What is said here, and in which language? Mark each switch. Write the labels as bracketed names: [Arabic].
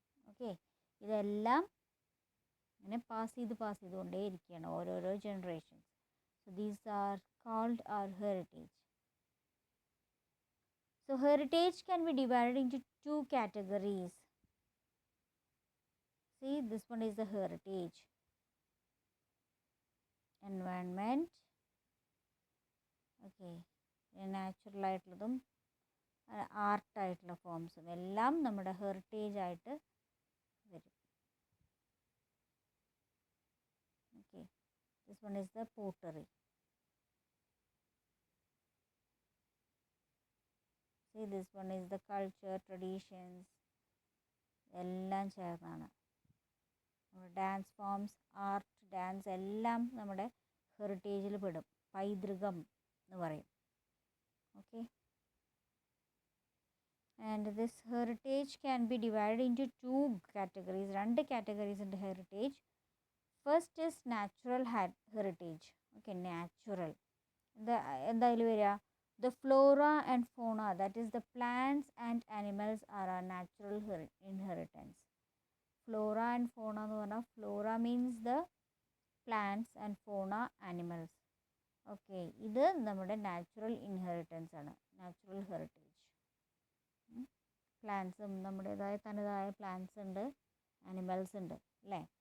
[Malayalam] Okay, ഇതെല്ലാം ഇങ്ങനെ pass ചെയ്തുകൊണ്ടേയിരിക്കുകയാണ് ഓരോരോ generations. So these are called our heritage. So heritage can be divided into two categories. [English] See, this one is the heritage. Environment. [Malayalam] Okay, natural ആയിട്ടുള്ളതും ആർട്ടായിട്ടുള്ള ഫോംസും എല്ലാം നമ്മുടെ heritage ആയിട്ട് വരും. [English] Okay, this one is the pottery. See, this one is the culture, traditions, എല്ലാം ചേർന്നാണ്. [Malayalam] Dance forms, art, dance എല്ലാം നമ്മുടെ ഹെറിറ്റേജിൽ പെടും. പൈതൃകം എന്ന് പറയും. Okay, and this heritage can be divided into two categories. രണ്ട് കാറ്റഗറീസ് ഉണ്ട് heritage. First is natural heritage. Okay, natural എന്തായാലും വരിക? [English] The flora and fauna, that is the plants and animals, are our natural inheritance. [Malayalam] Flora and fauna എന്ന് പറഞ്ഞാൽ, Flora means the plants and ഫോണ animals. Okay, ഇത് നമ്മുടെ natural inheritance ആണ്, natural heritage. പ്ലാന്റ്സും നമ്മുടേതായ തനതായ പ്ലാന്റ്സ് ഉണ്ട്, ആനിമൽസ് ഉണ്ട്, അല്ലേ?